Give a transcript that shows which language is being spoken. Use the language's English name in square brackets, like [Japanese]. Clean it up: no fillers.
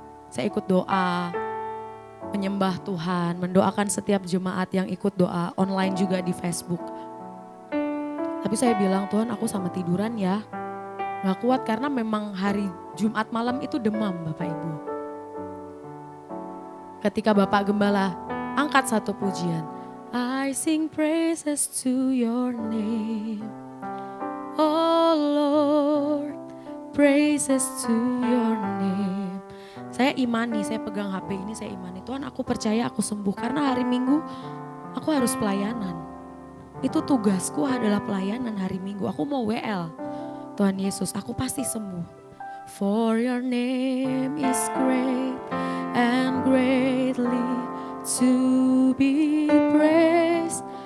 [Indonesian] Saya ikut doa, menyembah Tuhan, mendoakan setiap jemaat yang ikut doa online juga di Facebook. Tapi saya bilang, Tuhan aku sama tiduran ya. Gak kuat karena memang hari Jumat malam itu demam Bapak Ibu. Ketika Bapak Gembala angkat satu pujian. [English] I sing praises to your name. Oh Lord, praises to your name. [Indonesian] Saya imani, saya pegang HP ini, saya imani. Tuhan aku percaya aku sembuh karena hari Minggu aku harus pelayanan. Itu tugasku adalah pelayanan hari Minggu. Aku mau WL. Tuhan Yesus, aku pasti sembuh. [English] For your name is great and greatly to be praised.